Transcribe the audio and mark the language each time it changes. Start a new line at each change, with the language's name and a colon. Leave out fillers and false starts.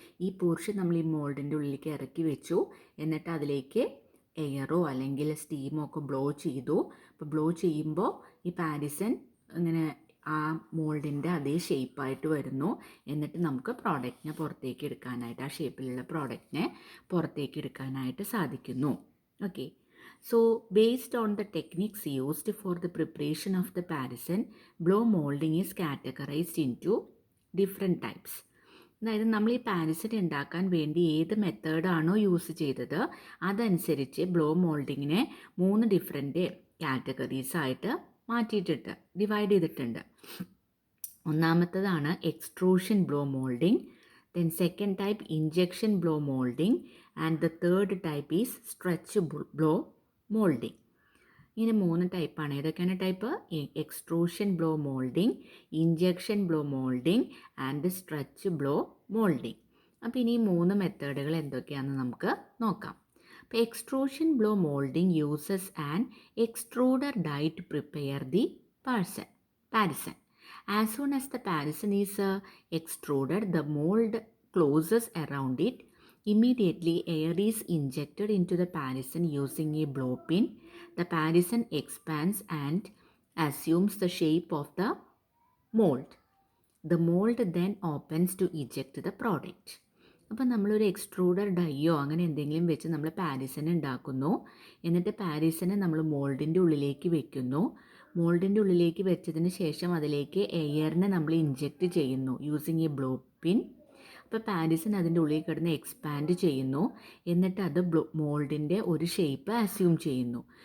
Malayalam: ഈ പോർഷൻ നമ്മൾ ഈ മോൾഡിൻ്റെ ഉള്ളിലേക്ക് ഇറക്കി വെച്ചു. എന്നിട്ട് അതിലേക്ക് എയറോ അല്ലെങ്കിൽ സ്റ്റീമോ ഒക്കെ ബ്ലോ ചെയ്തു. അപ്പോൾ ബ്ലോ ചെയ്യുമ്പോൾ ഈ പാരിസൺ ഇങ്ങനെ ആ മോൾഡിൻ്റെ അതേ ഷേപ്പായിട്ട് വരുന്നു. എന്നിട്ട് നമുക്ക് പ്രോഡക്റ്റിനെ പുറത്തേക്ക് എടുക്കാനായിട്ട്, ആ ഷേപ്പിലുള്ള പ്രോഡക്റ്റിനെ പുറത്തേക്ക് എടുക്കാനായിട്ട് സാധിക്കുന്നു.
English: Okay, so based on the techniques used for the preparation of the Parisson, blow molding is categorized into different types.
Malayalam: അതായത് നമ്മൾ ഈ പാരിസൺ ഉണ്ടാക്കാൻ വേണ്ടി ഏത് മെത്തേഡാണോ യൂസ് ചെയ്തത് അതനുസരിച്ച് ബ്ലോ മോൾഡിങ്ങിനെ 3 ഡിഫറെൻറ്റ് കാറ്റഗറീസ് ആയിട്ട് മാറ്റിയിട്ടിട്ട് ഡിവൈഡ് ചെയ്തിട്ടുണ്ട്. ഒന്നാമത്തതാണ് extrusion blow moulding,
English: then second type injection blow molding, and the third type is stretch blow moulding.
Malayalam: ഇങ്ങനെ 3 ടൈപ്പാണ്. ഏതൊക്കെയാണ് type?
English: Extrusion blow moulding, injection blow moulding and stretch blow moulding.
Malayalam: അപ്പോൾ ഇനി 3 മെത്തേഡുകൾ എന്തൊക്കെയാണെന്ന് നമുക്ക് നോക്കാം. അപ്പോൾ
English: Extrusion blow moulding uses an extruder die to prepare the parison. As soon as the Parisson is extruded, the mold closes around it. Immediately, air is injected into the Parisson using a blow pin. The Parisson expands and assumes the shape of the mold. The mold then opens to eject the product.
Malayalam: അപ്പം നമ്മളൊരു extruder ഡൈയോ അങ്ങനെ എന്തെങ്കിലും വെച്ച് നമ്മൾ പാരിസൺ ഉണ്ടാക്കുന്നു. എന്നിട്ട് പാരിസനെ നമ്മൾ മോൾഡിൻ്റെ ഉള്ളിലേക്ക് വെക്കുന്നു. മോൾഡിൻ്റെ ഉള്ളിലേക്ക് വെച്ചതിന് ശേഷം അതിലേക്ക് എയറിനെ നമ്മൾ ഇഞ്ചെക്റ്റ് ചെയ്യുന്നു
English: Using a blow pin.
Malayalam: അപ്പോൾ പാരിസൺ അതിൻ്റെ ഉള്ളിൽ കിടന്ന് എക്സ്പാൻഡ് ചെയ്യുന്നു. എന്നിട്ട് അത് മോൾഡിൻ്റെ ഒരു ഷേപ്പ് അസ്യൂം ചെയ്യുന്നു.